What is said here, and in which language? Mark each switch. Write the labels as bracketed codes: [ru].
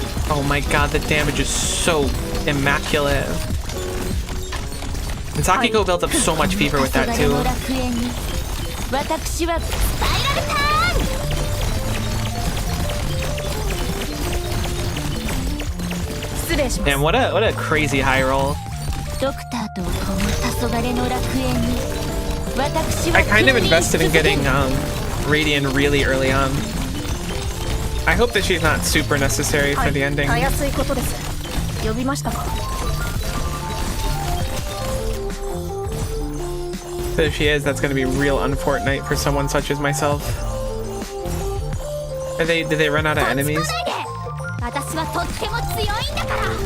[en] Oh my god, the damage is so immaculate. And Sakiko built up so much fever with that too. [ja] 私はスパイラルターン。失礼します。 [en] Damn, what a crazy high roll. [ja] ドクターとこの黄昏の楽園に私は [en] I kind of invested in getting Radiant really early on. I hope that she's not super necessary for the ending. [ja] たやすいことです。呼びましたか。 [en] But if she is, that's gonna be real unfortunate for someone such as myself. Did they run out of enemies? [ja] 私はとっても強いんだから。